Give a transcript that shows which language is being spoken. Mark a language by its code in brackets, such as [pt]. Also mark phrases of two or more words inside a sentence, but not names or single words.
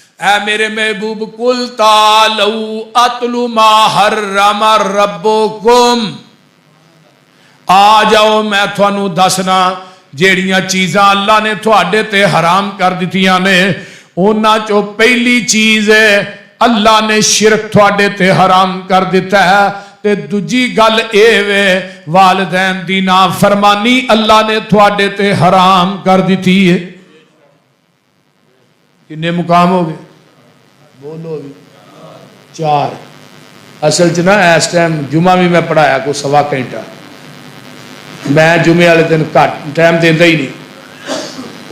[pa] اے میرے محبوب [ar] قل تعالوا اتلو ما حرم ربکم، [pa] آ جاؤ میں تھانوں دسنا جیڑیاں چیزاں اللہ نے تھوڑے تے حرام کر دتیاں نے، انہاں چوں پہلی چیز ہے اللہ نے شرک تھوڑے تے حرام کر دیتا ہے، تے دوجی گل اے وے والدین دی نافرمانی اللہ نے تھوڑے تے حرام کر دیتی ہے۔ کنے مقام ہو گئے؟ بولو بھی 4۔ اصل چ نا اس ٹائم جمعہ بھی میں پڑھایا کو سوا گھنٹہ، میں جمعے والے دن گھٹ ٹائم دینا ہی نہیں۔